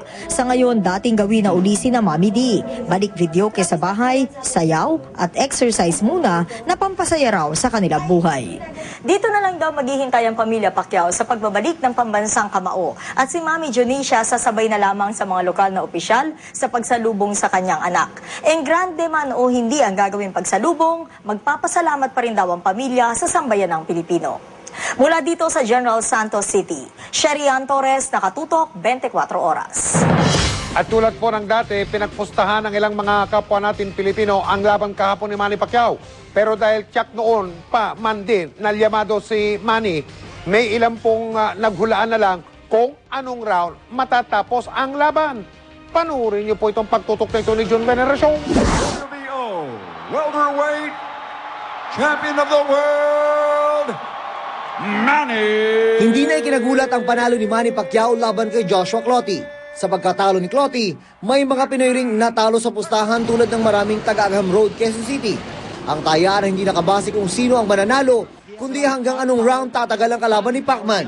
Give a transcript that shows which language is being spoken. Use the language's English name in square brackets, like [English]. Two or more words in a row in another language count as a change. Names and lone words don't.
[Filipino] Sa ngayon, dating gawin na ulisin na Mami D. Balik video kay sa bahay, sayaw at exercise muna na pampasaya raw sa kanilang buhay. Dito na lang daw maghihintay ang pamilya Pacquiao sa pagbabalik ng pambansang kamao. At si Mami Dionisha sasabay na lamang sa mga lokal na opisyal sa pagsalubong sa kanyang anak. [Spanish] En grande [Filipino] man o hindi ang gagawing pagsalubong, magpapasalamat pa rin daw ang pamilya sa sambayan ng Pilipino. Mula dito sa General Santos City, Sherian Torres, nakatutok 24 oras. At tulad po ng dati, pinagpustahan ng ilang mga kapwa natin Pilipino ang laban kahapon ni Manny Pacquiao. Pero dahil tiyak noon pa man din nalyamado si Manny, may ilang pong naghulaan na lang kung anong round matatapos ang laban. Panuorin niyo po itong pagtutok na ito ni John Veneracion. [English] WBO welterweight champion of the world, [Filipino] Manny. Hindi na ikinagulat ang panalo ni Manny Pacquiao laban kay Joshua Clottey. Sa pagkatalo ni Clottey, may mga Pinoy ring natalo sa pustahan tulad ng maraming taga-Agham Road, Quezon City. Ang tayaan hindi nakabase kung sino ang mananalo, kundi hanggang anong round tatagal ang kalaban ni Pacman.